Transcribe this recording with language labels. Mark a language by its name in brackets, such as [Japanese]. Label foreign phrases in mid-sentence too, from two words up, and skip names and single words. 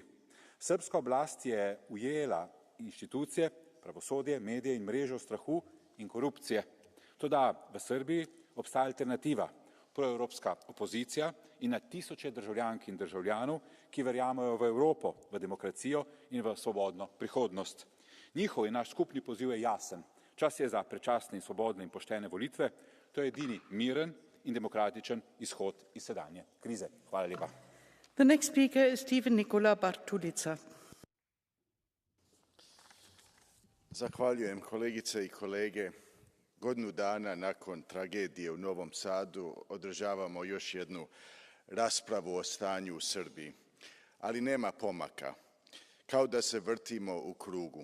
[Slovenian] Srbska oblast je ujela inštitucije, pravosodje, medije in mrežo strahu in korupcije. Toda v Srbiji obstaja alternativa, proevropska opozicija in na tisoče državljank in državljanov, ki verjamejo v Evropo, v demokracijo in v svobodno prihodnost. Njihov in naš skupni poziv je jasen. Čas je za predčasne in svobodne in poštene volitve. To je edini miren in demokratičen izhod iz sedanje krize. Hvala lepa. [English] The next speaker is Stephen Nikola Bartulica. [Croatian] Zahvaljujem kolegice i kolege. Godinu dana nakon tragedije u Novom Sadu održavamo još jednu raspravu o stanju u Srbiji, ali nema pomaka, kao da se vrtimo u krugu.